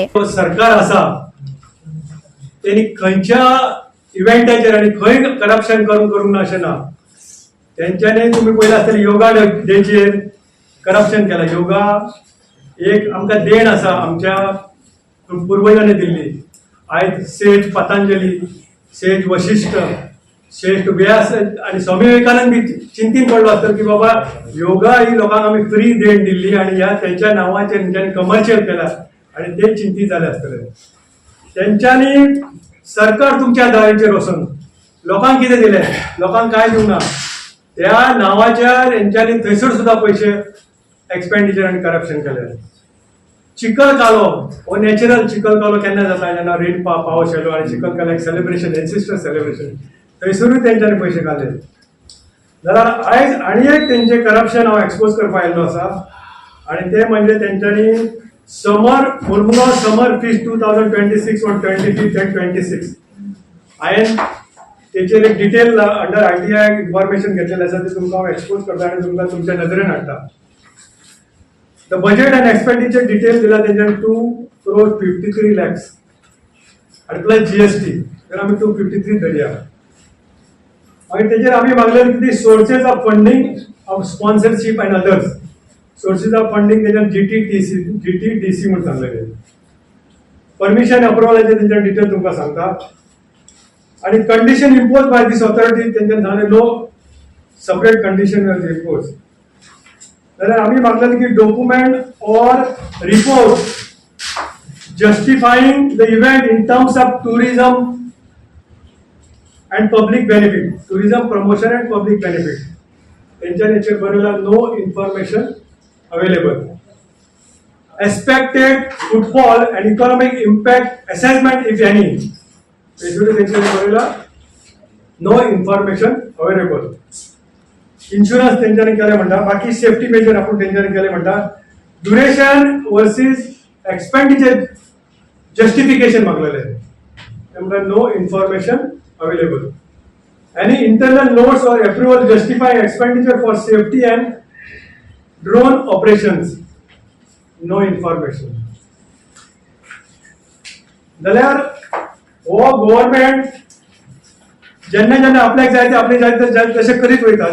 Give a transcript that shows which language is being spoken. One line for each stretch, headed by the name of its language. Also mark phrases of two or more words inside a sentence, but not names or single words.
Konkani: सरकार आसा त्यांनी खंयच्या इव्हेंटाचेर आणि खंय करप्शन करूंक ना अशें ना। त्यांच्यानी तुम्ही पळयला आसतलें योगा डेचेर करप्शन केला। योगा एक आमकां देण आसा आमच्या पुर्वजांनी दिल्ली। आयज सेठ पतंजली, सेठ वशिष्ठ, सेठ व्यास आणि स्वामी विवेकानंद बी चिंतीन पडलो आसतलो की बाबा योगा ही लोकांक आमी फ्री देण दिल्ली आणि ह्या त्यांच्या नांवाचेर तेंच्यांनी कमर्शियल केला आणि ते चिंतीत जाले आसतले। तेंच्यांनी सरकार तुमच्या दाराचेर वचून लोकांक कितें दिलें, लोकांक कांय दिवंक ना। त्या नांवाचेर हेंच्यांनी थंयसर सुद्दां पयशे एक्सपेंडिचर आणि करप्शन केले। चिखल कालो हो नॅचरल चिखल कालो केन्ना जाता जेन्ना रेन पावस येयलो आणि चिखल कालो एक सेलिब्रेशन,
English: ancestor celebration,
Konkani: थंयसरूय तेंच्यांनी पयशे काडले। जाल्यार आयज आनी एक तेंचे करप्शन हांव एक्सपोज करपाक आयिल्लो आसा आणि ते म्हणजे तेंच्यांनी मुरमुगांव समर फीस्ट 2026
English: on 25th and 26th
Konkani: हांवें तेचेर एक डिटेल
English: under ITI information
Konkani: घेतलेलें आसा ते तुमकां हांव एक्सपोज करता आणि तुमकां तुमच्या नदरेन हाडटा। The budget and expenditure detail दिला तेंच्यानी 2.53 crore आणि प्लस GST तर आम्ही 253 धरया। मागीर तेचेर आमी मागलेले की
English: sources of funding of sponsorship and others. sources of funding
Konkani: तेंच्यानी GTDC म्हणून सांगलेले। परमिशन अप्रुवलाचे तेंच्या डिटेल तुमकां सांगता आणि
English: condition impose by this authority
Konkani: तेंच्यानी सांगले
English: no separate condition were impose.
Konkani: जाल्यार आमी मागलेले की
English: document or report justifying the event in terms of tourism and public benefit, tourism promotion and public benefit, टूरिज्म प्रमोशन एंड पब्लिक बेनिफिट
Konkani: तेंच्यानी हेचेर बरयला
English: no information available. expected footfall and economic impact assessment if any
Konkani: हेचेर तेंच्यानी बरयला
English: no information available.
Konkani: इन्शुरन्स तेंच्यानी केले म्हणटा, बाकी
English: safety measure
Konkani: आपण तेंच्यानी केले म्हणटा।
English: duration versus expenditure justification
Konkani: मागलेले तेमकां
English: no information available. any internal notes or approval justifying expenditure for safety and drone operations no information.
Konkani: जाल्यार हो गव्हर्नमेंट जेन्ना जेन्ना आपल्याक जाय ते आपले जाय तशें करीत वयता।